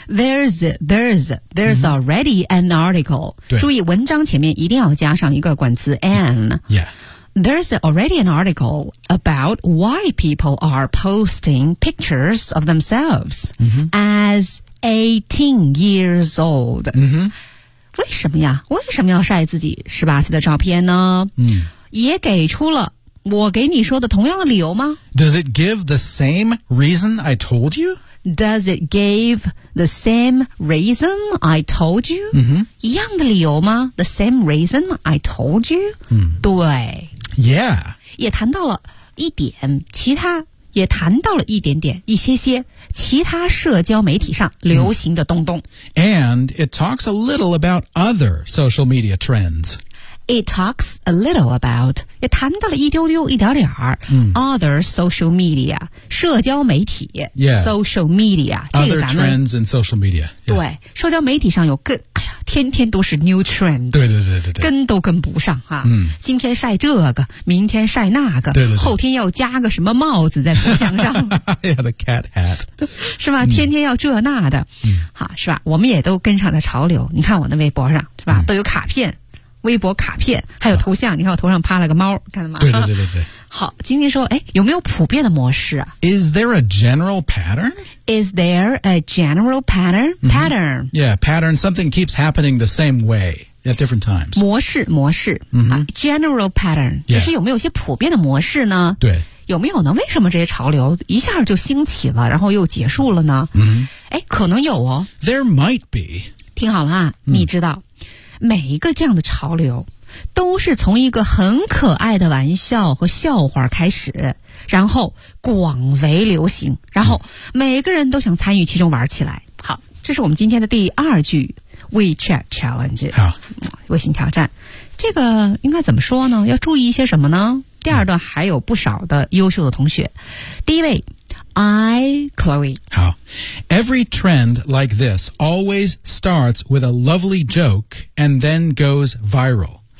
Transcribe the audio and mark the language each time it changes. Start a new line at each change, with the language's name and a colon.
English: There's already an article
Chinese: 注意文章前面一定要加上一个冠词 an
English: There's already an article about why people are posting pictures of themselves、as 18 years old.、
Chinese: 为什么呀为什么要晒自己十八岁的照片呢、也给出了我给你说的同样的理由吗
English: Does it give the same reason I told you? Does it give the same reason I told you?、
Chinese: 一样的理由吗
English: The same reason I told you?、对 Yeah.
Chinese: 也谈到了一点其他也谈到了一点点一些些其他社交媒体上流行的东东。
English: And it talks a little about other social media trends. It talks a little about,
Chinese: 也谈到了一丢丢一点点儿、
English: other social media, 社交媒体、social media, other trends in social media.、
Chinese: 对社交媒体上有更天天都是
English: new trends
Chinese: 对对对对对跟都跟不上啊、今天晒这个明天晒那个对对对后天要加个什么帽子在头像上
English: yeah, the cat hat
Chinese: 是吧天天要这那的、是吧我们也都跟上了潮流你看我那微博上是吧、都有卡片微博卡片，还有头像。你看我头上趴了个猫，看到吗？对。好，晶晶说，哎，有没有普遍的模式啊
English: ？Is there a general pattern? Is there a general pattern? Pattern.、 Mm-hmm. Yeah, pattern. Something keeps happening the same way at different times.
Chinese: 模式、 mm-hmm.
English: 啊、general pattern、 yeah.
Chinese: 就是有没有一些普遍的模式呢？对。有没有呢？为什么这些潮流一下就兴起了，然后又结束了呢？嗯、mm-hmm. ，哎，可能有哦。
English: There might be.
Chinese: 听好了啊、mm-hmm. 你知道，每一个这样的潮流都是从一个很可爱的玩笑和笑话开始，然后广为流行，然后每个人都想参与其中玩起来。好，这是我们今天的第二句 WeChat Challenges 微信挑战。这个应该怎么说呢？要注意一些什么呢？第二段还有不少的优秀的同学。第一位I, Chloe.
English: 好 Every trend like this always starts with a lovely joke and then goes viral.